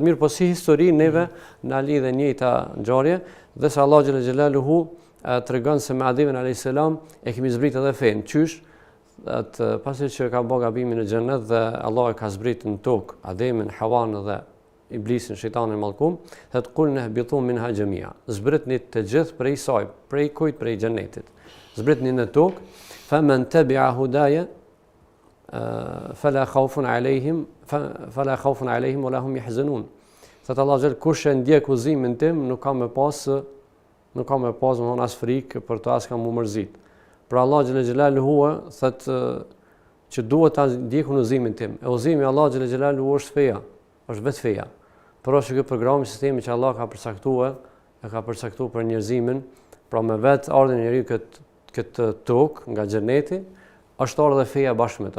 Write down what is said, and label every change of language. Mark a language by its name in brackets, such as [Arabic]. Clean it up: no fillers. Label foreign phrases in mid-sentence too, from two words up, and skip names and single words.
[Albanian] Mirë, po si histori neve na lidhe njëjta ngjarje, dhe se Allahu [Arabic] جل جلاله [Albanian] tregon se me Ademin [Arabic] عليه السلام [Albanian] e kemi zbrit edhe fen. Qysh? Atë pasi që ka bë gabimin në xhenet dhe Allah e ka zbrit në tokë Ademin, Hawan dhe Iblisin, shejtanin mallkum, thot [Arabic] قلنا اهبطوا منها جميعا. [Albanian] Zbritni të gjithë prej saj, prej kujt, prej xhenetit. Zbritni në tokë, [Arabic] فمن تبع هداي فلا خوف عليهم ولا هم يحزنون. [Albanian] Thot Allah xhel kush e ndjek udhëzimin tim nuk ka me pas më as frikë për të as kam u mërzit. Pra Allah [Arabic] جل جلاله [Albanian] thot që duhet ta ndjekun udhëzimin tim. E udhëzimi Allah [Arabic] جل جلاله [Albanian] është feja, është vetë feja. Por është ky program, sistemi që Allah ka përcaktuar për njerëzimin, pra me vetë ardhen njeriu këtë tokë nga xheneti, është ardhur dhe feja bashkë me ta.